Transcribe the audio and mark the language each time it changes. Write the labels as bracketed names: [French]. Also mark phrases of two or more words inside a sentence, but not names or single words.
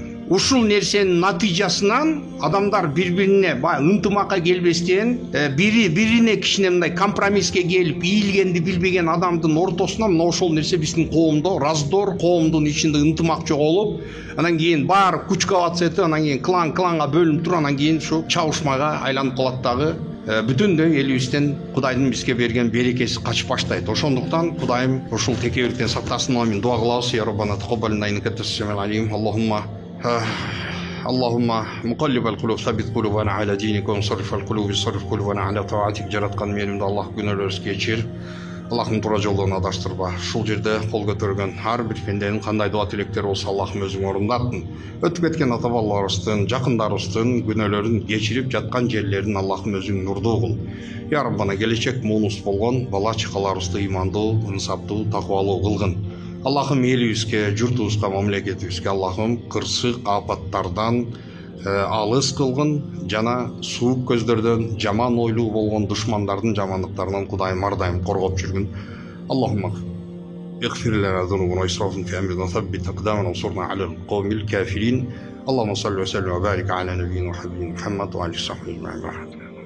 [Kyrgyz] Ушул нерсенин натыйжасынан адамдар бири-бирине ынтымакка келбестен, бири-бирине кичине мындай компромисске келип, ийилгенди билбеген адамдын ортосуна мына ошол нерсе биздин коомдо раздор, коомдун ичинде ынтымак жоголуп, анан кийин баары күчкө батсети, анан кийин кланга бөлүнүп туруп, анан кийин ушу чабышмага айланып калат дагы. Бүтүндөй элибизден Кудайдын бизге берген берекеси качып баштайт. Ошондуктан Кудайым ушул текебирликтен сактасын. Амин. Дуа кылабыз. [Arabic] يا ربنا تقبل منا إنك أنت السميع العليم. اللهم مقلب القلوب ثبت قلوبنا على دينك ومصرف القلوب صرف قلوبنا على طاعتك. [Kyrgyz] Жараткан менимди Аллах күнөөлөрүбүздү кечир. Аллахтын туура жолдон адаштырба. Ушул жерде кол көтөргөн ар бир пенденин кандай дуа тилектери болсо Аллахым өзүң орундаттын. Өтүп кеткен ата бабаларыбыздын, жакындарыбыздын күнөөлөрүн кечирип жаткан жерлерин Аллахым өзүң нурдуу кыл. [Arabic] يا ربنا [Kyrgyz] келечек муунус болгон бала чакаларыбызды имандуу, ынсаптуу, такыбалуу кылгын. Аллахым элибизге, журтубузга, мамлекетибизге Аллахым кырсык апаттардан, алыс кылгын жана суук көздөрдөн жаман ойлуу болгон душмандардын жамандыктарынан Кудайым ар дайым коргоп жүргүн. [Arabic] Аллахумма اغفر لنا ذنوبنا وإسرافنا في أمرنا وثبت أقدامنا وانصرنا على القوم الكافرين. اللهم صل وسلم وبارك على نبينا وحبيبنا محمد وعلى آله وصحبه أجمعين.